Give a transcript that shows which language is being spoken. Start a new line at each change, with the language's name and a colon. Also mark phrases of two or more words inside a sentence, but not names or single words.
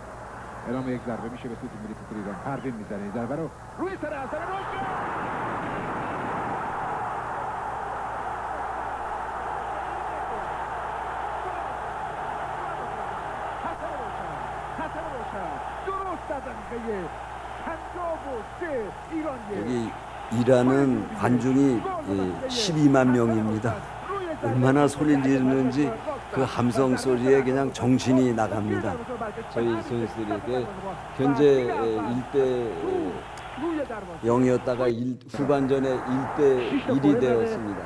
Persian: اعلام یک ضربه میشه به سوی تیم ملی فوتبال ایران. پروین میزنه این ضربه رو روی سر حسن روشن. درست از دقیقه 53 ایران
Korean: 여기 일하는 관중이 12만 명입니다. 얼마나 소리를 지르는지 그 함성 소리에 그냥 정신이 나갑니다. 저희 선수들에게 현재 1대 0이었다가 후반전에 1대 1이 되었습니다.